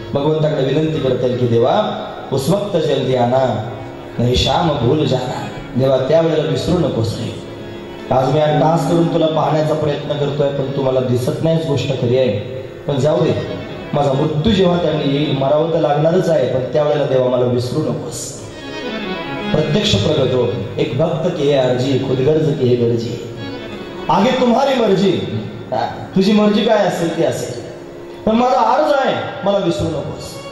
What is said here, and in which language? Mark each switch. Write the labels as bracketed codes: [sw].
[mr] भगवंताकडे विनंती करता येईल की देवा [hi] उस वक्त जल्दी आना नाही श्याम भूल जाना. [mr] देवा त्यावेळेला विसरू नकोस रे. आज मी 8 तास करून तुला पाहण्याचा प्रयत्न करतोय, पण तुम्हाला दिसत नाहीच गोष्ट खरी आहे. पण जाऊ दे, माझा मृत्यू जेव्हा त्यांनी येईल, मरावं तर लागणारच आहे, पण त्यावेळेला देवा मला विसरू नकोस. प्रत्यक्ष प्रगट हो. [hi] एक भक्त की है अर्जी, खुदगर्ज की है गर्जी. आगे तुम्हारी मर्जी. [mr] तुझी मर्जी काय असेल ती असेल, पण माझा अर्ज आहे, मला विसरू नकोस.